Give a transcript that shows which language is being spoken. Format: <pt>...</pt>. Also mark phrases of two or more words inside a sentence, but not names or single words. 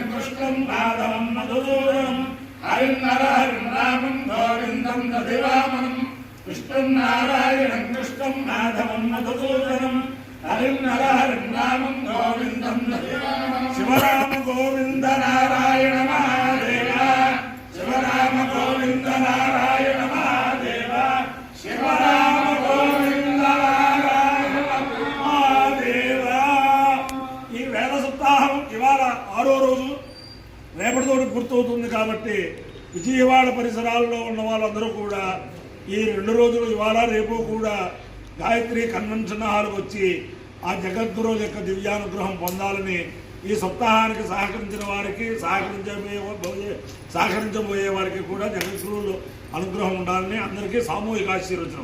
<sa>कृष्णं माधवं मधुसूदनं हरिं नरहरिं रामं गोविन्दं दधिवामनं विष्णुं नारायणं कृष्णं माधवं मधुसूदनं हरिं नरहरिं रामं गोविन्दं दधिवामनं शिवराम गोविन्द नारायण महादेव शिवराम गोविन्द नारायण महादेव शिवराम गोविन्द नारायण महादेव।</sa> <te>ఈ వేద సప్తాహం ఇవాళ 6వ రోజు, రేపటితో గుర్తవుతుంది కాబట్టి విజయవాడ పరిసరాల్లో ఉన్న వాళ్ళందరూ కూడా ఈ 2 రోజులు ఇవాళ రేపు కూడా గాయత్రి కన్వెన్షన్ హాల్కి వచ్చి ఆ జగద్గురు యొక్క దివ్యానుగ్రహం పొందాలని, ఈ సప్తాహానికి సహకరించిన వారికి సహకరించబోయే వారికి కూడా జగద్గురువులు అనుగ్రహం ఉండాలని అందరికీ సామూహిక ఆశీర్వచనం.</te>